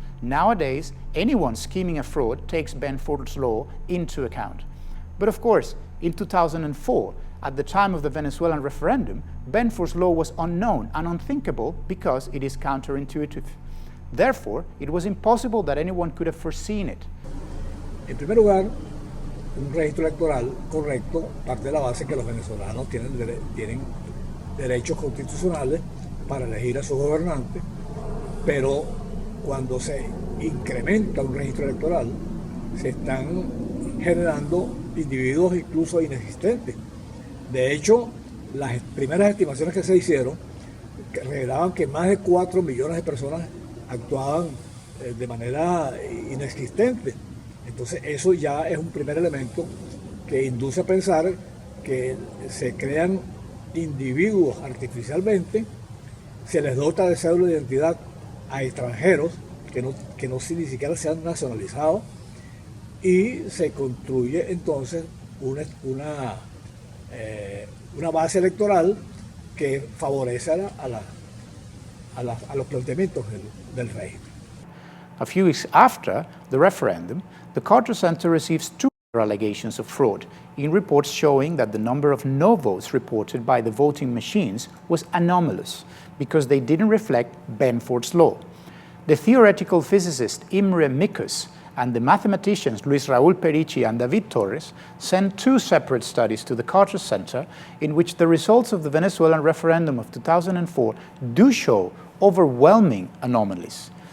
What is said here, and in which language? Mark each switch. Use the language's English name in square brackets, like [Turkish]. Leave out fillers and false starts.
[English] Nowadays, anyone scheming a fraud takes Benford's law into account. But of course, in 2004, at the time of the Venezuelan referendum, Benford's law was unknown and unthinkable because it is counterintuitive. Therefore, it was impossible that anyone could have foreseen it. [Spanish] En primer lugar, un registro electoral correcto parte de la base que los venezolanos tienen derechos constitucionales para elegir a sus gobernantes, pero cuando se incrementa un registro electoral, se están generando individuos incluso inexistentes. De hecho, las primeras estimaciones que se hicieron revelaban que más de 4 millones de personas actuaban de manera inexistente. Entonces eso ya es un primer elemento que induce a pensar que se crean individuos artificialmente, se les dota de cédula de identidad a extranjeros que no ni siquiera se han nacionalizado, y se construye entonces una base electoral que favorece a los planteamientos del régimen. [English] A few weeks after the referendum, the Carter Center receives two allegations of fraud in reports showing that the number of no votes reported by the voting machines was anomalous because they didn't reflect Benford's law. The theoretical physicist Imre Mikus and the mathematicians Luis Raúl Perici and David Torres sent two separate studies to the Carter Center in which the results of the Venezuelan referendum of 2004 do show overwhelming anomalies.